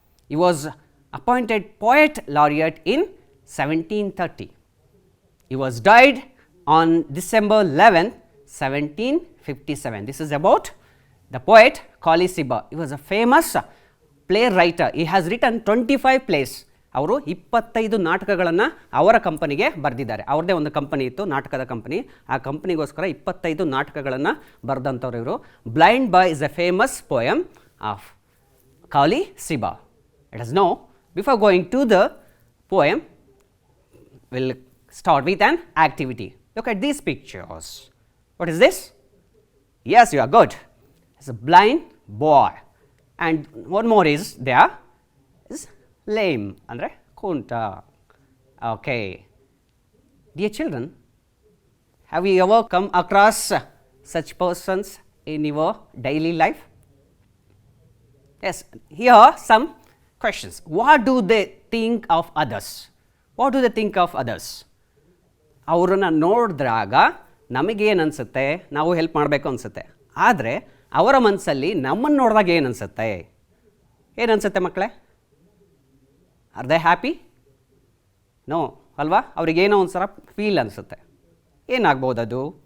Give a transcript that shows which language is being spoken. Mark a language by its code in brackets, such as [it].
[en] He was appointed poet laureate in 1730. He was died on December 11, 1757. This is about the poet Colley Cibber. He was a famous playwright. He has written 25 plays. [kn] ಅವರು 25 ನಾಟಕಗಳನ್ನು ಅವರ ಕಂಪನಿಗೆ ಬರೆದಿದ್ದಾರೆ. ಅವ್ರದ್ದೇ ಒಂದು company ಇತ್ತು, ನಾಟಕದ company. ಆ ಕಂಪನಿಗೋಸ್ಕರ 25 ನಾಟಕಗಳನ್ನು ಬರೆದಂಥವ್ರು ಇವರು. [en] Blind boy is a famous poem of Colley Cibber. Let us know, before going to the poem will start with an activity. Look at these pictures. What is this? Yes, you are good. It's a blind boy. And one more is there is lame, [kn] andre kunta. [en] Okay. Dear children, have you ever come across such persons in your daily life? Yes, here are some questions. What do they think of others? What do they think of others? [kn] ಅವರನ್ನು ನೋಡಿದ್ರಾಗ ನಮಗೇನು ಅನಿಸುತ್ತೆ, ನಾವು help ಮಾಡಬೇಕು ಅನಿಸುತ್ತೆ. ಆದರೆ ಅವರ ಮನಸ್ಸಲ್ಲಿ ನಮ್ಮನ್ನು ನೋಡಿದಾಗ ಏನು ಅನಿಸುತ್ತೆ? ಏನು ಅನಿಸುತ್ತೆ ಮಕ್ಕಳೇ? [en] Are they happy? No [kn] ಅಲ್ವಾ? ಅವ್ರಿಗೇನೋ ಒಂದು ಸಲ ಫೀಲ್ ಅನಿಸುತ್ತೆ. ಏನಾಗ್ಬೋದು ಅದು?